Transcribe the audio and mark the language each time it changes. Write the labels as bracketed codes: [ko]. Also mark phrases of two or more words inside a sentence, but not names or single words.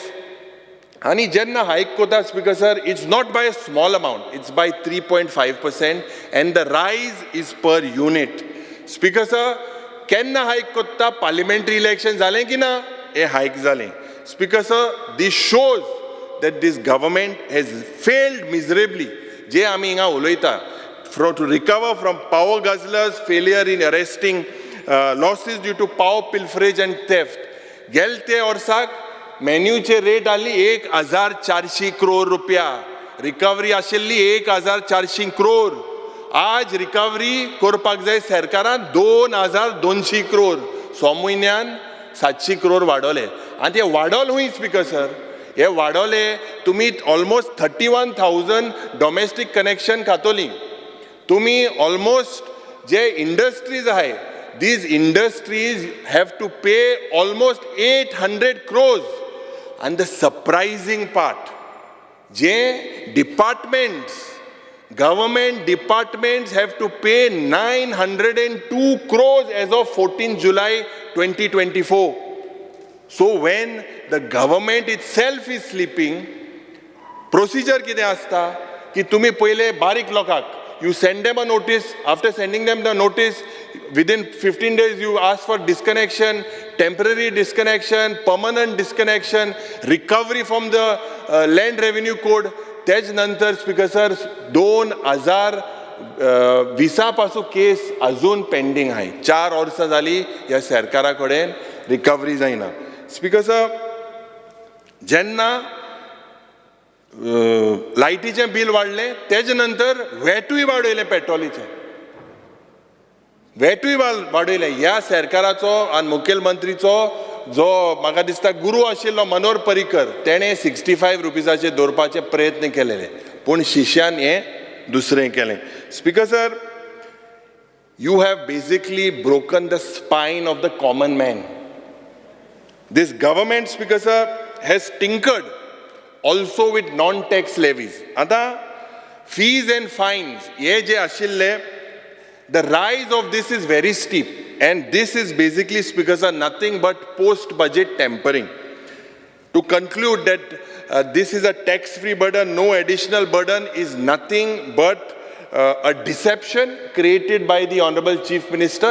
[en] And [kok] jenna hike kota, [en] Speaker sir, it's not by a small amount, it's by 3.5% and the rise is per unit. [kok] Speaker sir, kenna hike kota [en] parliamentary elections [kok] zale ki na? A hike zale. [en] Speaker sir, this shows that this government has failed miserably. [kok] Je ami inga uloita [en] to recover from power guzzlers, failure in arresting losses due to power pilferage and theft. [kok] Gelte orsak मेन्यूचे रेट आली 1400 करोड रुपया रिकवरी आशिल्ली 1400 करोड आज रिकवरी करपाक जाय सरकारान 2200 करोड 6 म्हयन्यान 700 करोड वाडवले आनी ते वाडोल हुंय [en] Speaker sir [kok] हे वाडवले तुमी [en] almost 31,000 domestic connection [kok] खातोली तुमी ऑलमोस्ट जे इंडस्ट्रीज आहाय [en] these industries have to pay almost 800 crores. And the surprising part, departments, government departments have to pay 902 crores as of 14 July 2024. So when the government itself is sleeping, [kok] procedure kide asta ki tumi pहिले barik lokak [en] you send them a notice. After sending them the notice, within 15 days you ask for disconnection, temporary disconnection, permanent disconnection, recovery from the land revenue code. [kok] त्याच नंतर [en] Speaker sir [kok] 2020 पासून केस अजून पेंडिंग आहे 4 वर्सां जाली ह्या सरकारा कडेन रिकवरी जायना [en] Speaker sir [kok] जेन्ना लायटीचें बिल वाडलें तेज नंतर वॅटूय वाडयलें पेट्रोलीचें वॅटूय वाडयलें ह्या सरकाराचो आनी मुखेलमंत्रीचो जो म्हाका दिसता गुरू आशिल्लो मनोहर पर्रीकर तेणें 65 रुपीजाचेर दवरपाचे प्रयत्न केलेले पूण शिष्यान हें दुसरें केलें [en] Speaker sir you have basically broken the spine of the common man. This government, Speaker sir, has tinkered also with non-tax levies. Ata fees and fines, [kok] ye je ashille, [en] the rise of this is very steep. And this is basically, Speaker sir, nothing but post-budget tampering. To conclude that this is a tax-free burden, no additional burden is nothing but a deception created by the Honorable Chief Minister.